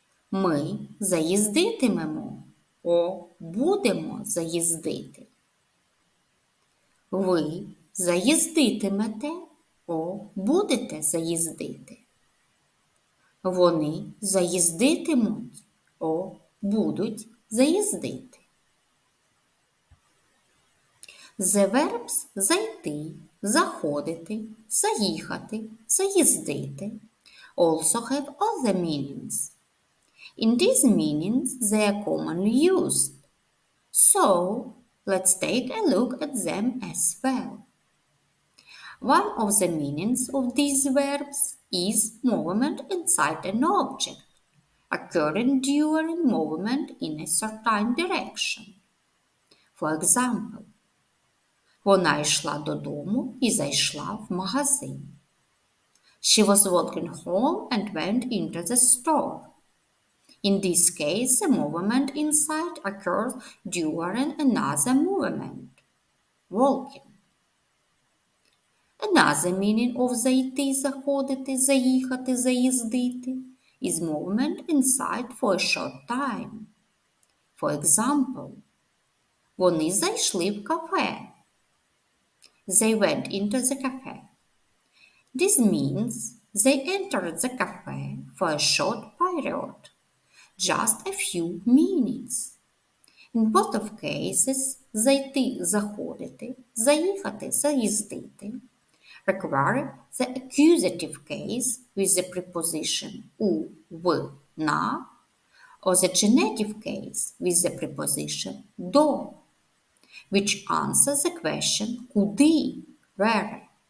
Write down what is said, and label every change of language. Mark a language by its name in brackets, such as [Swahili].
[Ukrainian] Ми заїздитимемо, будемо заїздити. Ви заїздитимете, будете заїздити. Вони заїздитимуть, будуть заїздити. [English] The verbs зайти, заходити, заїхати, заїздити also have other meanings. In these meanings, they are commonly used. So, let's take a look at them as well. One of the meanings of these verbs is movement inside an object, occurring during movement in a certain direction. For example, [Ukrainian] вона йшла додому і зайшла в магазин. [English] She was walking home and went into the store. In this case, the movement inside occurs during another movement, walking. Another meaning of зайти, заходити, заїхати, заїздити is movement inside for a short time. For example, [Ukrainian] вони зайшли в кафе. [English] They went into the cafe. This means they entered the cafe for a short period, just a few minutes. In both of cases, зайти, заходити, заїхати, заїздити require the accusative case with the preposition у, в, на, or the genitive case with the preposition до, which answers the question куди, where.